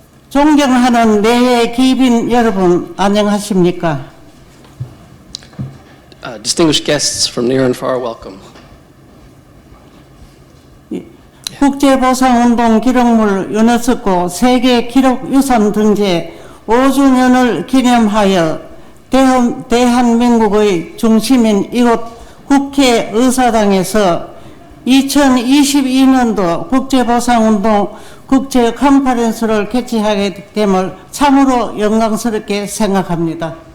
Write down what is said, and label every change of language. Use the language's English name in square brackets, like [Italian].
[Korean] 존경하는 내외 기빈 여러분, 안녕하십니까? [English] Distinguished guests from near and far, welcome. [Korean] 국채보상운동 기록물 유네스코 세계기록유산 등재 5주년을 기념하여 대한민국의 중심인 이곳 국회의사당에서 2022년도 국채보상운동 국제 컨퍼런스를 개최하게 됨을 참으로 영광스럽게 생각합니다.